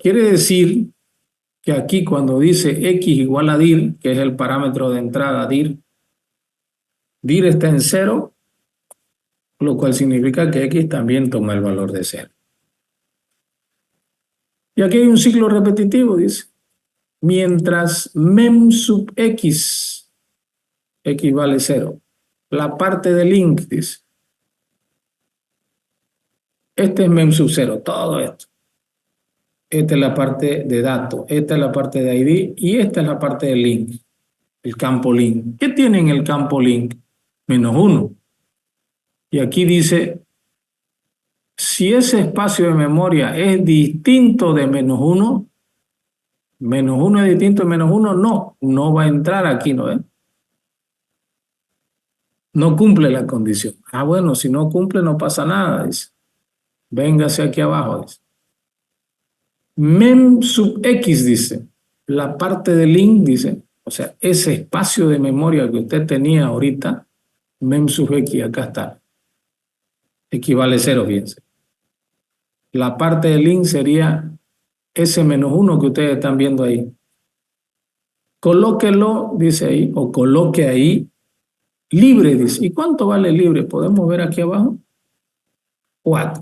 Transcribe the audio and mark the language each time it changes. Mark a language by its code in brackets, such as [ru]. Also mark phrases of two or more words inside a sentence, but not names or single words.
[es] Quiere decir que aquí cuando dice X igual a dir, que es el parámetro de entrada dir está en 0, lo cual significa que X también toma el valor de 0. Y aquí hay un ciclo repetitivo, dice. Mientras mem sub X vale 0. La parte de link, dice. Este es mem sub 0, todo esto. Esta es la parte de datos, esta es la parte de ID y esta es la parte de link, el campo link. ¿Qué tiene en el campo link? -1. Y aquí dice, si ese espacio de memoria es distinto de -1, -1 es distinto de -1, no va a entrar aquí, ¿no es? No cumple la condición. Ah, bueno, si no cumple no pasa nada, dice. Véngase aquí abajo, dice. Mem sub X, dice. La parte del link, dice. O sea, ese espacio de memoria que usted tenía ahorita, mem sub X, acá está. Equivale a 0, fíjense. La parte del link sería ese -1 que ustedes están viendo ahí. Colóquelo, dice ahí, o coloque ahí, libre, dice. ¿Y cuánto vale libre? Podemos ver aquí abajo. 4.